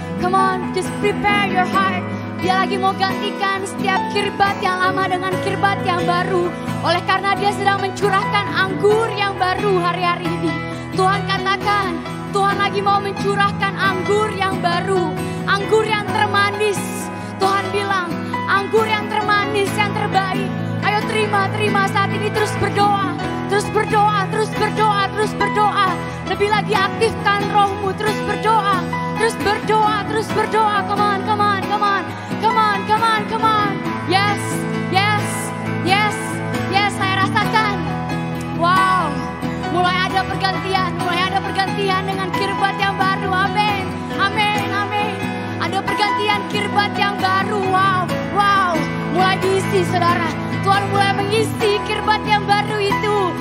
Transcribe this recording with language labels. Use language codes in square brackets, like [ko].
[en] Come on, just prepare your heart. [id] Dia lagi mau gantikan setiap kirbat yang lama dengan kirbat yang baru. Oleh karena Dia sedang mencurahkan anggur yang baru hari-hari ini. Tuhan katakan, Tuhan lagi mau mencurahkan anggur yang baru, anggur yang termanis. Tuhan bilang, anggur yang termanis, yang terbaik. Ayo terima saat ini, terus berdoa, terus berdoa, terus berdoa, terus berdoa. Lebih lagi aktifkan rohmu, terus berdoa, terus berdoa, terus berdoa. [en] Come on, come on, come on, come on, come on, come on. Yes, yes, yes, yes, [id] saya rasakan. Wow, mulai ada pergantian dengan kirbat yang baru. Amin, amin, amin. Ada pergantian kirbat yang baru. Wow, wow, mulai diisi, saudara. Tuhan mulai mengisi kirbat yang baru itu.